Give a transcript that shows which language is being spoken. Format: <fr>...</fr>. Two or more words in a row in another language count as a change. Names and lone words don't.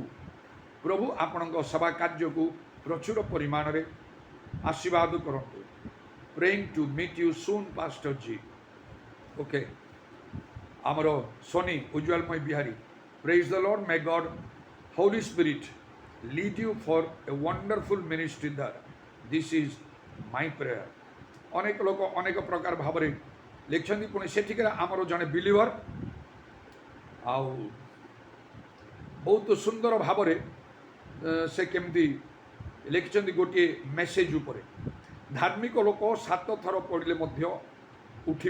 <or>ପ୍ରଭୁ ଆପଣଙ୍କ ସେବା କାର୍ଯ୍ୟକୁ ପ୍ରଚୁର ପରିମାଣରେ ଆଶୀର୍ବାଦ କରନ୍ତୁ।</or> <en>Praying to meet you soon Pastor ji. Okay, ଆମର ସୋନି ଉଜ୍ଜଳମୟ ବିହାରୀ, Praise the Lord, may God Holy Spirit lead you for a wonderful ministry there. This is my prayer.</en> <or>ଅନେକ ଲୋକ ଅନେକ ପ୍ରକାର ଭାବରେ ଲେଖିଛନ୍ତି। ପୁଣି ସେଠିକାର ଆମର ଜଣେ ବିଲିଭର ଆଉ ବହୁତ ସୁନ୍ଦର ଭାବରେ ସେ କେମିତି ଲେଖିଛନ୍ତି ଗୋଟିଏ ମେସେଜ ଉପରେ, ଧାର୍ମିକ ଲୋକ 7 ଥର ପଡ଼ିଲେ ମଧ୍ୟ ଉଠିବ।</or>